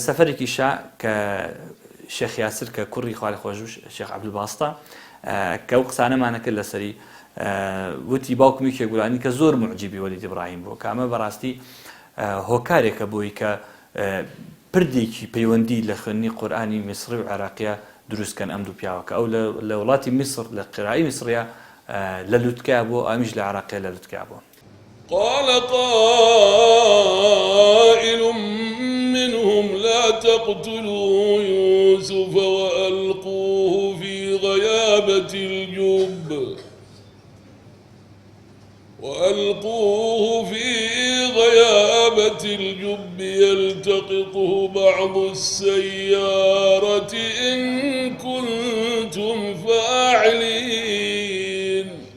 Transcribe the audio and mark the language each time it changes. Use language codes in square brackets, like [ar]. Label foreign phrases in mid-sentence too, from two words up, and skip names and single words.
[ckb] سەفەرێکی شا کە شێخ یاسر کە کوڕی خوا لە خۆش شێخ عەبدولباستە کە ئەو قسانەمانە کرد لەسەری وتی باوکمی کێگوڵانی کە زۆر معجیبی وەلید ئیبراهیم بوو کە ئەمە بەڕاستی هۆکارێکە بۆی کە پردێکی پەیوەندی لە خوێندنی قورئانی میسری و عێراقیە دروستکەن ئەم دوو پیاوە کە ئەو لە وڵاتی میسر لە قیرایی میسریە لە لوتکای بوو ئەمیش لە عێراقیە لە لوتکای بوو. [ar] قال قائل منهم لا تقتلوا يوسف وألقوه في غيابة الجب يلتقطه بعض السيارة إن كنتم فاعلين.